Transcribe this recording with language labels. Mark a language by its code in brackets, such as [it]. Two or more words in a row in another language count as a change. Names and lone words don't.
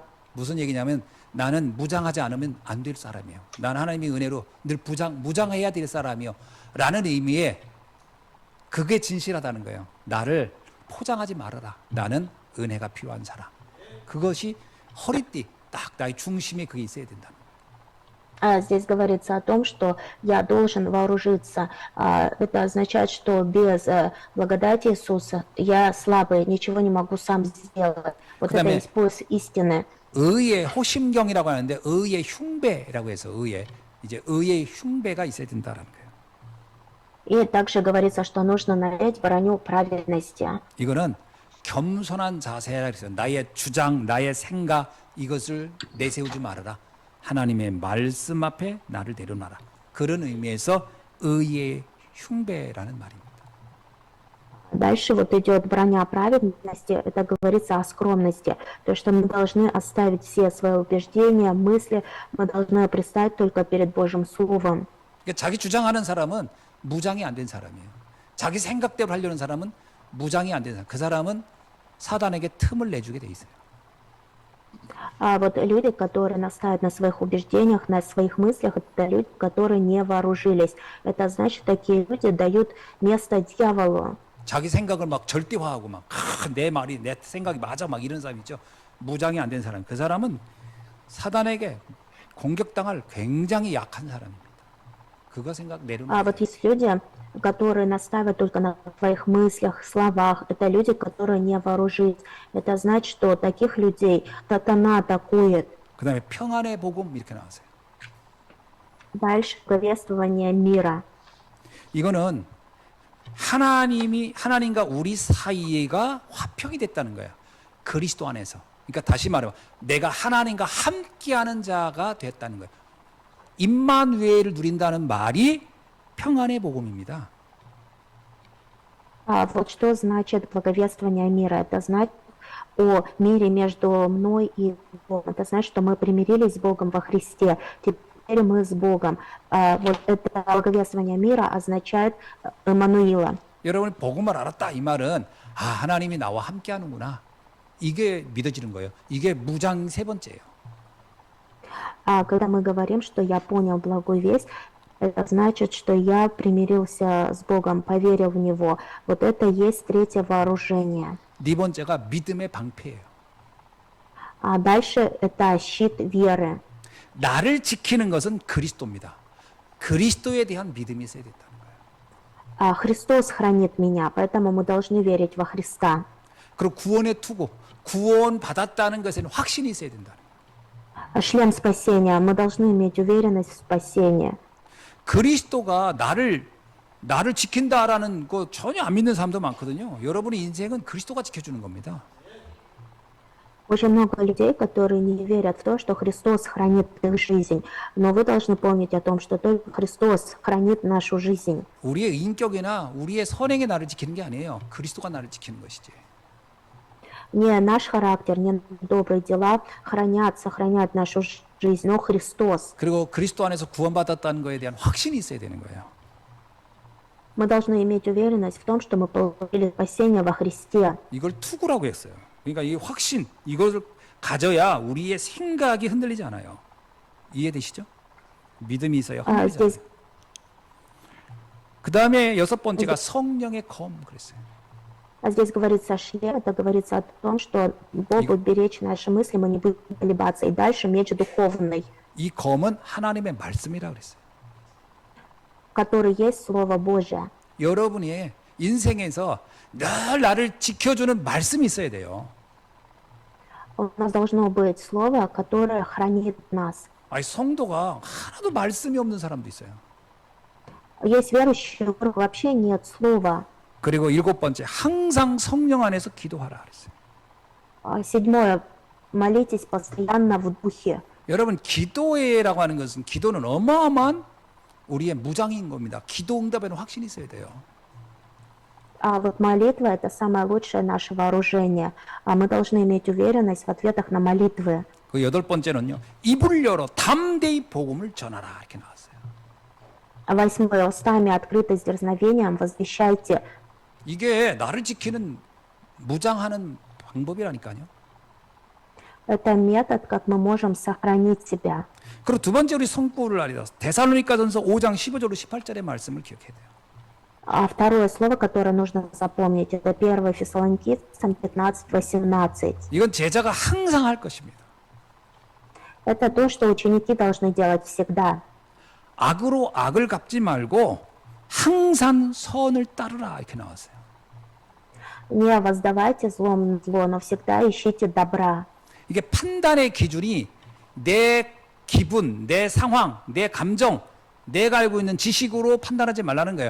[ko] 무슨 얘기냐면 나는 무장하지 않으면 안 될 사람이에요. 나는 하나님의 은혜로 늘 무장해야 될 사람이요. 라는 의미의 그게 진실하다는 거예요. 나를 포장하지 말아라. 나는 은혜가 필요한 사람. 그것이 허리띠, 딱 나의 중심에 그게 있어야 된다. [ru] Здесь говорится о том, что я должен вооружиться. Это означает, что без благодати Иисуса я слабый, ничего не могу сам сделать. Вот это есть пояс истины. [ko] 의의 호심경이라고 하는데 의의 흉배라고 해서 의의 흉배가 있어야 된다는 거예요. [ru] И также говорится, что нужно надеть броню праведности. [ko] 이거는 겸손한 자세라 그래서 나의 주장, 나의 생각 이것을 내세우지 말아라. 하나님의 말씀 앞에 나를 내려놔라. 그런 의미에서 의의 흉배라는 말입니다. [ru] Дальше вот идет броня праведности, это говорится о скромности, то, что мы должны оставить все свои убеждения, мысли, мы должны предстать только перед Божьим Словом. [ko] 그러니까 자기 주장하는 사람은 무장이 안 된 사람이에요. 자기 생각대로 하려는 사람은 무장이 안 된 사람. 그 사람은 사단에게 틈을 내주게 돼 있어요. [ru] Вот люди, которые настаивают на своих убеждениях, на своих мыслях, это люди, которые не вооружились. Это значит, такие люди дают место дьяволу. [ko] 자기 생각을 막 절대화하고 막 내 말이 내 생각이 맞아 막 이런 사람 있죠. 무장이 안 된 사람. 그 사람은 사단에게 공격당할 굉장히 약한 사람입니다. 그거 생각 내려놓아야 [ru] Вот есть люди, которые настаивают только на своих мыслях, словах. Это люди, которые не вооружились. Это значит, что таких людей сатана атакует. [ko] 그다음에 평안의 복음 이렇게 나왔어요. [ru] Дальше благовествование мира. [ko] 이거는 하나님과 우리 사이가 화평이 됐다는 거야. 그리스도 안에서. 그러니까 다시 말해 내가 하나님과 함께하는 자가 됐다는 거예요. 임마누엘을 누린다는 말이 평안의 복음입니다. [ru] Вот что значит благовествование мира. Это значит о мире между мной и Богом. Это значит, что мы примирились с Богом во Христе. Теперь мы с Богом. Вот это благовествование мира означает Эммануила. [ko] 여러분이 복음을 알았다 이 말은 하나님이 나와 함께하는구나. 이게 믿어지는 거예요. 이게 무장 세 번째예요. [ru] Когда мы говорим, что я понял благую весть, это значит, что я примирился с Богом, поверил в Него. Вот это есть третье вооружение. [ko] 네 번째가 믿음의 방패예요. [ru] Дальше это щит веры. [ko] 나를 지키는 것은 그리스도입니다. 그리스도에 대한 믿음이 있어야 된다는 거예요. [ru] Христос хранит меня, поэтому мы должны верить во Христа. [ko] 그리고 구원의 투구, 구원 받았다는 것에는 확신이 있어야 된다는 거예요. [ru] Шлем спасения, мы должны иметь уверенность в спасении. [ko] 그리스도가 나를 지킨다라는 거 전혀 안 믿는 사람도 많거든요. 여러분의 인생은 그리스도가 지켜주는 겁니다. [ru] Очень много людей, которые не верят в то, что Христос хранит их жизнь. Но вы должны помнить о том, что только Христос хранит нашу жизнь. [ko] 우리의 인격이나 우리의 선행이 나를 지키는 게 아니에요. 그리스도가 나를 지키는 것이지. [ru] Не наш характер, не добрые дела сохранят нашу жизнь, но Христос. [ko] 그리고 그리스도 안에서 구원받았다는 것에 대한 확신이 있어야 되는 거예요. [ru] Мы должны иметь уверенность в том, что мы получили спасение во Христе. [ko] 이걸 투구라고 했어요. 그러니까 이 확신, 이것을 가져야 우리의 생각이 흔들리지 않아요. 이해되시죠? 믿음이 있어야 흔들리지 않아요. [ru] Здесь [ko] 그 다음에 여섯 번째가 성령의 검 그랬어요. [ru] Здесь говорится о шлеме, это говорится о том, что Бог будет беречь наши мысли, мы не будем колебаться. И дальше меч духовный, [ko] 이 검은 하나님의 말씀이라고 그랬어요. [ru] который есть Слово Божие. [ko] 여러분의 인생에서 늘 나를 지켜주는 말씀이 있어야 돼요. [ru] У нас должно быть Слово, которое хранит нас. [ko] 아니 성도가 하나도 말씀이 없는 사람도 있어요. [ru] Есть верующие, у которых вообще нет Слова. [ko] 그리고 일곱 번째, 항상 성령 안에서 기도하라 그랬어요. [ru] Седьмое. Молитесь постоянно в Духе. [ko] 여러분 기도회라고 하는 것은 기도는 어마어마한 우리의 무장인 겁니다. 기도 응답에는 확신이 있어야 돼요. [ru] А вот молитва – это самое лучшее наше вооружение. А мы должны иметь уверенность в ответах на молитвы. [ko] 그 여덟 번째는요. 입을 열어 담대히 복음을 전하라 이렇게 나왔어요. [ru] Восьмое. Устами открыто с дерзновением возвещайте. [ko] 이게 나를 지키는 무장하는 방법이라니까요. [ru] Это метод, как мы можем сохранить себя. [ko] 그리고 두 번째 우리 성구를 알리다 데살로니가전서 5장 15절로 18절의 말씀을 기억해야 돼요. [ru] А второе слово, которое нужно запомнить, это 1 Фессалоникийцам 15:18. [ko] 이건 제자가 항상 할 것입니다. [ru] Это то, что ученики должны делать всегда. [ko] 악으로 악을 갚지 말고 항상 선을 따르라 이렇게 나왔어요. [ru] Не воздавайте злом на зло, но всегда ищите добра. [ko] 이게 판단의 기준이 내 기분, 내 상황, 내 감정, 내가 알고 있는 지식으로 판단하지 말라는 거예요.